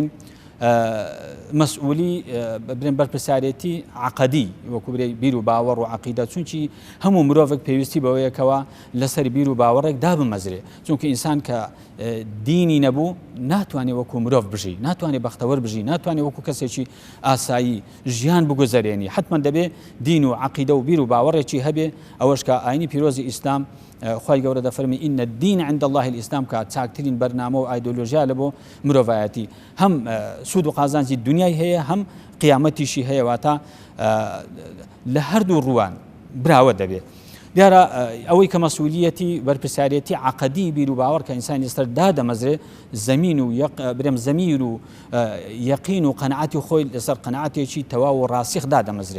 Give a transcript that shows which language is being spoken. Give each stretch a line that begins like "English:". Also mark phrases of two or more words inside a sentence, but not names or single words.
Central Kurdish: مەسئولی برێن بەرپرسیارەتی عقدی وەکو برێ بیر و باوەڕ و عقیدە، چونکی هەموو مرۆڤێک پێویستی بەوەیەکەوە لەسەر بیر و باوەڕێک دابمەزرێ، چونکە ئینسان کە دینی نەبوو ناتوانێت وەکو مرۆڤ بژی، ناتوانێت بەختەوەر بژی، ناتوانێت وەکو کەسێکی ئاسایی ژیان بگوزارێنی، حتمما دەبێ دین و عقیدە و بیر و باوەڕێکی هەبێ. ئەوەش کە ئاینی پیرۆزی ئیسلام خی گەورە دەفەرمی
Arabic: ئینە الدین عند الله الئیسلام،
Central Kurdish: کە چاکترین بەرنامە و ئایدۆلۆژیا لە بۆ مرۆڤایەتی، هەم سوود و قازانجی دنیای هەیە، هەم قیامەتیشی هەیە، واتە لە هەردوو ڕوان براوە دەبێت. دیارە ئەوەی کە مەسئولیەتی بەرپرسیارەتی عقدی بیر و باوەڕ کە ئینسانی لەسەر دادەمەزرێ، زەمین و برێم زەمیر و یەقین و قەنەعەتی خۆی لەسەر قەنەعەتێکی تەواو و ڕاسیخ دادەمەزرێ.